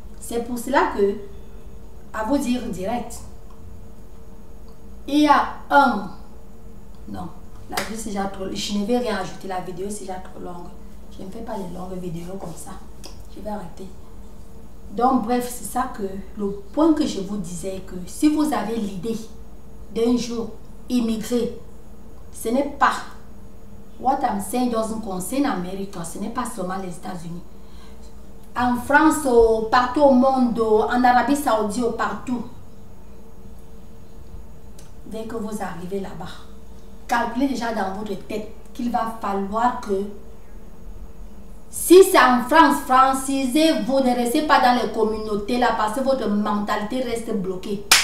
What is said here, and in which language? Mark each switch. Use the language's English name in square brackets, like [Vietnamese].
[French] C'est pour cela que, à vous dire direct, il y a un... Non. La vie c'est déjà trop... Je ne vais rien ajouter. La vidéo c'est déjà trop longue. Je ne fais pas les longues vidéos comme ça. Je vais arrêter. Donc bref, c'est ça que... Le point que je vous disais, que si vous avez l'idée d'un jour immigrer, ce n'est pas... [English] What I'm saying doesn't concern America. [French] Ce n'est pas seulement les États-Unis. En France, partout au monde, en Arabie Saoudite, partout. Dès que vous arrivez là-bas, calculez déjà dans votre tête qu'il va falloir que si c'est en France, francisez, vous ne restez pas dans les communautés là parce que votre mentalité reste bloquée.